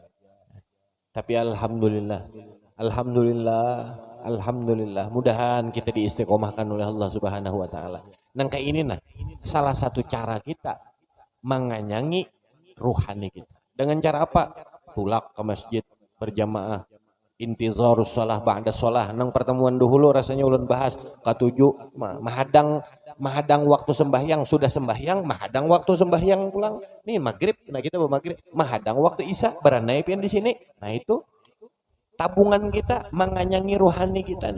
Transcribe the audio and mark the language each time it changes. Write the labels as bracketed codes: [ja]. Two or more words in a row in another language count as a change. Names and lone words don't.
[ar] Tapi الحمد لله الحمد لله الحمد لله. [bjn] Mudahan kita diistiqomahkan oleh Allah [ar] سبحانه وتعالى. [bjn] Nang kayak ini nah, salah satu cara kita menganyangi ruhani kita. Dengan cara apa? Tulak ke masjid berjamaah. [ar] انتظار الصلاة بعد الصلاة. [bjn] Nang pertemuan dahulu rasanya ulun bahas katujuh mahadang waktu sembahyang, sudah sembahyang mahadang waktu sembahyang pulang. Nih maghrib, nah kita maghrib mahadang waktu isya beranai pian di sini. Nah itu tabungan kita menganyangi ruhani kita nih.